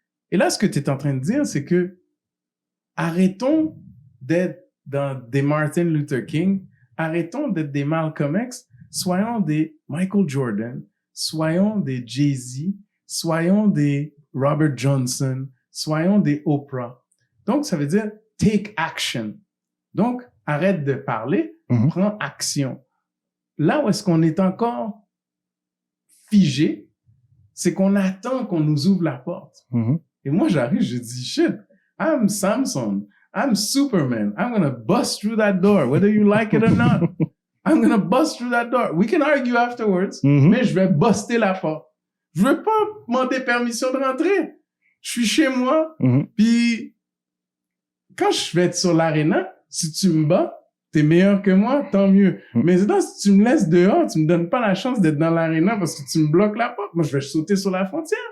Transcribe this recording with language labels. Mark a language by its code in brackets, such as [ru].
[fr] Et là, ce que tu es en train de dire, c'est que arrêtons d'être dans des Martin Luther King, arrêtons d'être des Malcolm X, soyons des Michael Jordan, soyons des Jay-Z, soyons des Robert Johnson, soyons des Oprah. Donc, ça veut dire [en] take action. [fr] Donc, arrête de parler, prends action. Là où est-ce qu'on est encore figé, c'est qu'on attend qu'on nous ouvre la porte. Et moi, j'arrive, je dis, [en] shit, I'm Samson, I'm Superman, I'm gonna bust through that door, whether you like it or not. I'm gonna bust through that door. We can argue afterwards, [fr] mais je vais buster la porte. Je veux pas demander permission de rentrer. Je suis chez moi, puis quand je vais être sur l'aréna, si tu me bats, t'es meilleur que moi, tant mieux. Mais sinon, si tu me laisses dehors, tu me donnes pas la chance d'être dans l'aréna parce que tu me bloques la porte. Moi, je vais sauter sur la frontière.